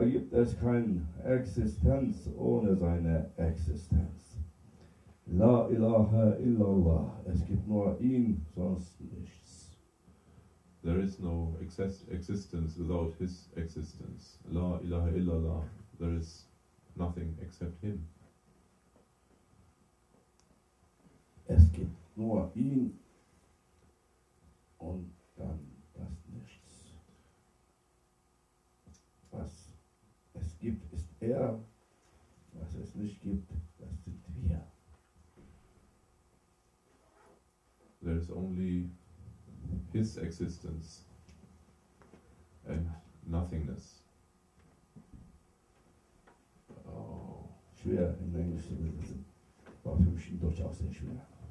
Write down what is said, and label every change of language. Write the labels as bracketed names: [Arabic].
[German] ist keine Existenz ohne seine Existenz. [Arabic] La ilaha illallah. [German] Es gibt nur ihn, sonst nichts. [English] There is no existence without his existence. [Arabic] La ilaha illallah. [English] There is nothing except him. [German] Es gibt nur ihn und dann das Nichts. Was es gibt, ist er. Was es nicht gibt, das sind wir. [English] There is only his existence and nothingness. Oh. [German] Schwer in Englisch zu übersetzen. War für mich in Deutsch auch sehr schwer.